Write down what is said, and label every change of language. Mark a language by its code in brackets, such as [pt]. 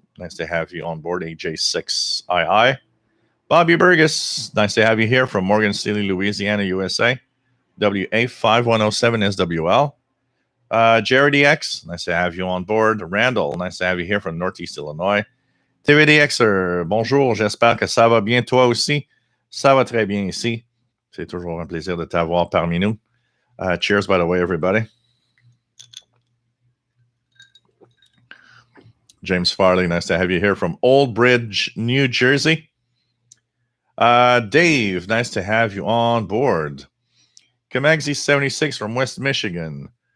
[en] Nice to have you on board, AJ6II. Bobby Burgess, nice to have you here from Morgan City, Louisiana, USA. WA5107 SWL. Jerry X, nice to have you on board. Randall, nice to have you here from Northeast Illinois. [fr] TVDXer, bonjour, j'espère que ça va bien toi aussi. Ça va très bien ici. C'est toujours un plaisir de t'avoir parmi nous. [en] Cheers, by the way, everybody. James Farley, nice to have you here from Old Bridge, New Jersey. Dave, nice to have you on board. Kamagzi76 from West Michigan.